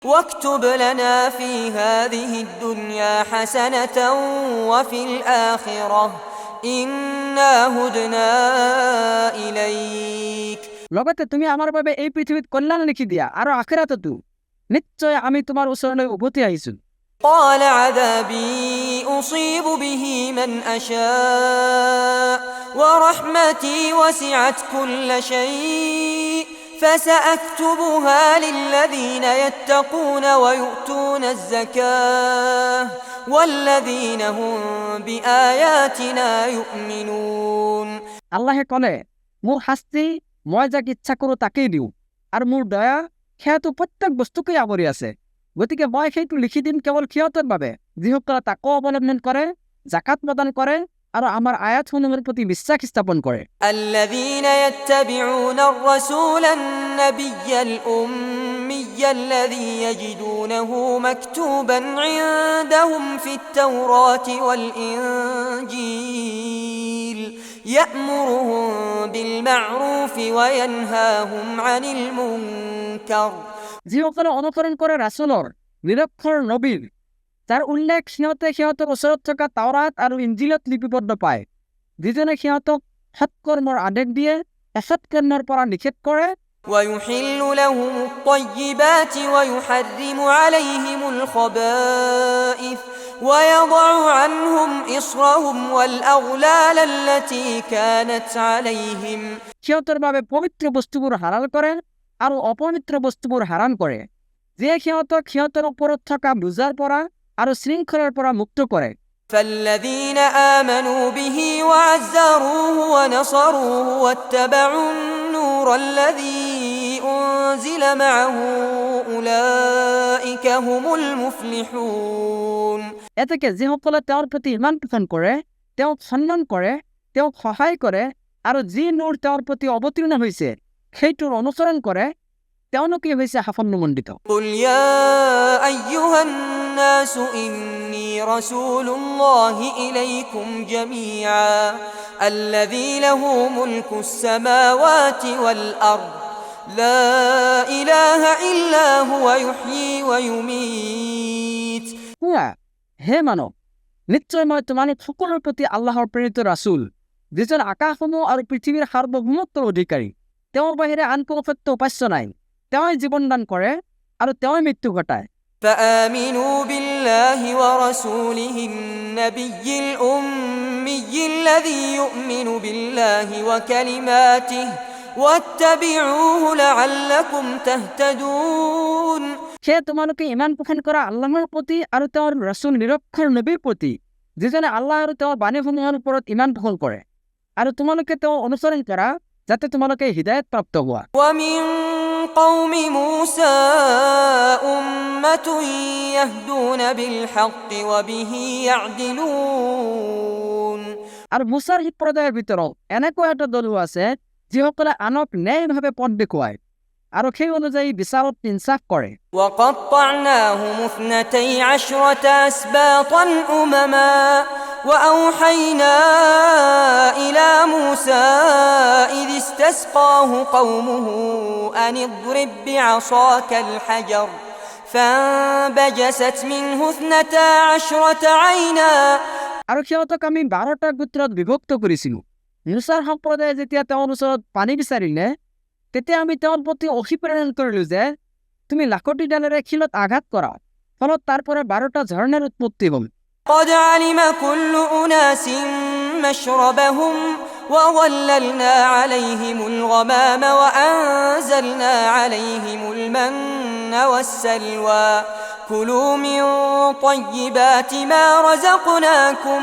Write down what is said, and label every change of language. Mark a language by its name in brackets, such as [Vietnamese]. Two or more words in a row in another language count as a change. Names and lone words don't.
[Arabic] واكتب لنا في هذه الدنيا حسنة وفي الآخرة إنا هدنا إليك। [Assamese] লগতে তুমি আমাৰ বাবে এই পৃথিৱীত কল্যাণ লিখি দিয়া আৰু আখিৰাততো নিশ্চয় আমি তোমাৰ ওচৰলৈ উভতি আহিছো। [Arabic] قال عذابي أصيب به من أشاء ورحمتي وسعت كل شيء فسأكتبها للذين يتقون ويؤتون الزكاة والذين هم بآياتنا يؤمنون। [Assamese] আল্লাহে ক'লে, মোৰ শাস্তি মই যাক ইচ্ছা কৰোঁ তাকেই দিওঁ, আৰু মোৰ দয়া সেয়াটো প্ৰত্যেক বস্তুকেই আৱৰি আছে। গতিকে মই সেইটো লিখি দিম কেৱল সিহঁতৰ বাবে যিসকলে তাকো অৱলম্বন কৰে, জাকাত প্ৰদান কৰে আৰু আমাৰ আয়াতসমূহৰ প্ৰতি বিশ্বাস স্থাপন কৰে। [Arabic] الذين يتبعون الرسول النبي الأمي الذي يجدونه مكتوبا عندهم في التوراة والإنجيل يأمرهم بالمعروف وينهاهم عن المنكر। [Assamese] যিসকলে অনুসৰণ কৰে ৰাছুলৰ নিৰক্ষৰ নবীৰ, যাৰ উল্লেখ সিহঁতৰ ওচৰত থকা তাওৰাত আৰু ইঞ্জিলত লিপিবদ্ধ পায়, যিজনে সিহঁতক সৎকৰ্মৰ আদেশ দিয়ে, অসৎকৰ্মৰ পৰা নিষেধ কৰে, [Arabic] ويحل لهم الطيبات ويحرم عليهم الخبائث ويضع عنهم إصرهم والأغلال التي كانت عليهم। [Assamese] সিহঁতৰ বাবে পবিত্ৰ বস্তুবোৰ হালাল কৰে আৰু অপবিত্ৰ বস্তুবোৰ হাৰাম কৰে, যিয়ে সিহঁতক সিহঁতৰ ওপৰত থকা বোজাৰ পৰা আৰু শৃংখলাৰ পৰা মুক্ত কৰে। [Arabic] فالذين آمنوا به وعزروه ونصروه واتبعوا النور الذي أنزل معه أولئك هم المفلحون। [Assamese] এতেকে যিসকলে তেওঁৰ প্ৰতি ইমান পোষণ কৰে, তেওঁক সন্মান কৰে, তেওঁক সহায় কৰে আৰু যি নূৰ তেওঁৰ প্ৰতি অৱতীৰ্ণ হৈছে সেইটোৰ অনুসৰণ কৰে, তেওঁলোকে হৈছে সাফল্যমণ্ডিত। [Arabic] قل يا أيها الناس إني رسول الله إليكم جميعا الذي له ملك السماوات والأرض لا إله إلا هو يحيي ويميت। [Assamese] হে মানৱ, নিশ্চয় মই তোমালোক সকলোৰ প্ৰতি আল্লাহৰ প্ৰেৰিত ৰাছুল, যিজন আকাশসমূহ আৰু পৃথিৱীৰ সাৰ্বভৌমত্বৰ অধিকাৰী। তেওঁৰ বাহিৰে আন কোনো সত্য উপাস্য নাই। তেওঁই জীৱন দান কৰে আৰু তেওঁই মৃত্যু ঘটায়। [Arabic] فآمنوا بالله ورسوله النبي الأمي الذي يؤمن بالله وكلماته واتبعوه لعلكم تهتدون। [Assamese] সেয়ে তোমালোকে ইমান পোষণ কৰা আল্লাহৰ প্ৰতি আৰু তেওঁৰ ৰাছুল নিৰক্ষৰ নবীৰ প্ৰতি, যিজনে আল্লাহ আৰু তেওঁৰ বাণীসমূহৰ ওপৰত ইমান পোষণ কৰে, আৰু তোমালোকে তেওঁ অনুসৰণ কৰা যাতে তোমালোকে হৃদায়ত প্ৰাপ্ত হোৱা। [Arabic] ومن قوم موسى أمة يهدون بالحق وبه يعدلون। [Assamese] আৰু মুছাৰ সম্প্ৰদায়ৰ ভিতৰত এনেকুৱা এটা দলো আছে যিসকলে আনক ন্যায়ভাৱে পথ দেখুৱায় আৰু সেই অনুযায়ী বিচাৰত ইনসাফ কৰে। [Arabic] وقطعناهم 12 أسباطا أمما وأوحينا إلى موسى إذ استسقاه قومه أن اضرب بعصاك الحجر فانبجست منه 12 عينا। [Assamese] আৰু সিহঁতক আমি 12টা গোত্ৰত বিভক্ত কৰিছিলোঁ। মুছাৰ সম্প্ৰদায়ে যেতিয়া তেওঁৰ ওচৰত পানী বিচাৰিলে, তেতিয়া আমি তেওঁৰ প্ৰতি অসি প্ৰেৰণ কৰিলোঁ যে তুমি লাখটিডালেৰে শিলত আঘাত কৰা, ফলত তাৰ পৰা 12টা ঝৰ্ণাৰ উৎপত্তি হ'ল। [Arabic] قد علم كل أناس مشربهم وظللنا عليهم الغمام وأنزلنا عليهم المن والسلوى كلوا من طيبات ما رزقناكم।